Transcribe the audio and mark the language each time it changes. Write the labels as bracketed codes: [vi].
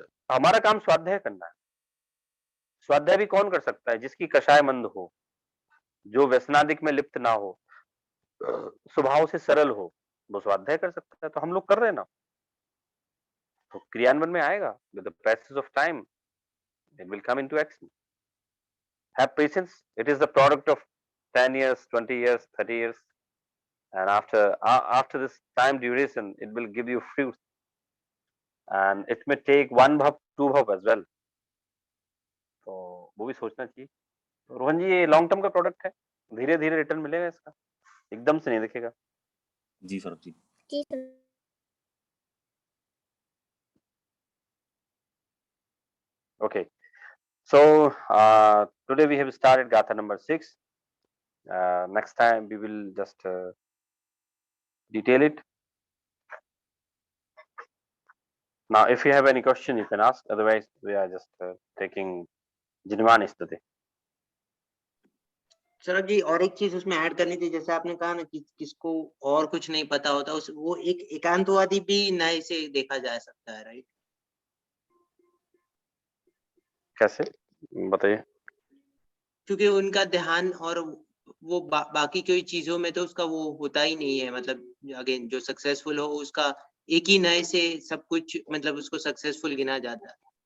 [hi] हमारा काम स्वाध्याय करना है। स्वाध्याय भी कौन कर सकता है? जिसकी कषाय मंद हो, जो व्यसनादिक में लिप्त ना हो, स्वभाव से सरल हो, वो स्वाध्याय कर सकता है। तो हम लोग कर रहे हैं ना, तो क्रियान्वयन में आएगा [en] With the passage of time. it will come into action. Have patience. It is the product of 10 years, 20 years, 30 years, and after this time duration, it will give you fruits, and it may take one bhav, two bhav as well. [hi] तो वो भी सोचना चाहिए। तो रोहन जी, ये long term का product है, धीरे धीरे रिटर्न मिलेगा इसका, एकदम से नहीं दिखेगा। जी Saurabh ji. [en] Okay, so today we have started Gatha number 6. Next time we will just detail it. Now, if you have any question, you can ask. Otherwise, we are just taking Jinwan Study. [hi] Saurabh ji, और एक चीज उसमें add करनी थी, जैसे आपने कहा ना कि किसको और कुछ नहीं पता होता, उस वो एक एकांतवादी भी नए से देखा जा सकता है, राइट? कैसे बताइए? क्योंकि उनका ध्यान और वो बाकी कोई चीजों में तो उसका वो होता ही नहीं है, मतलब अगेन जो सक्सेसफुल हो उसका एक ही नए से सब कुछ, मतलब उसको सक्सेसफुल गिना जाता है।